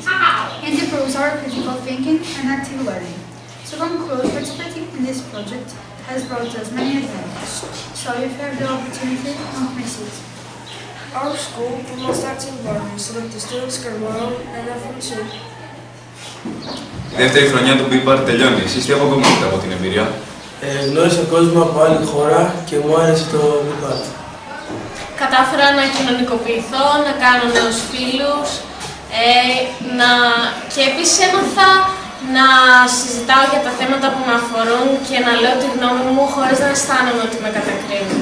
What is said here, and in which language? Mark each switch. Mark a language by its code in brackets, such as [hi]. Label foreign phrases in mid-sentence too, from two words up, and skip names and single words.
[en] It improves our critical thinking and active learning. To conclude, participating in this project has brought us many advantages, so if you have the opportunity, don't miss it. Our school promotes active learning so that the students can learn and have fun too. [el] Η δεύτερη χρονιά του BePart τελειώνει. Εσείς τι αποκομίσετε από την εμπειρία? Γνώρισα κόσμο από άλλη χώρα και μου άρεσε το BePart. Κατάφερα να κοινωνικοποιηθώ, να κάνω νέους φίλους και επίσης έμαθα να συζητάω για τα θέματα που με αφορούν και να λέω τη γνώμη μου χωρίς να αισθάνομαι ότι με κατακρίνουν.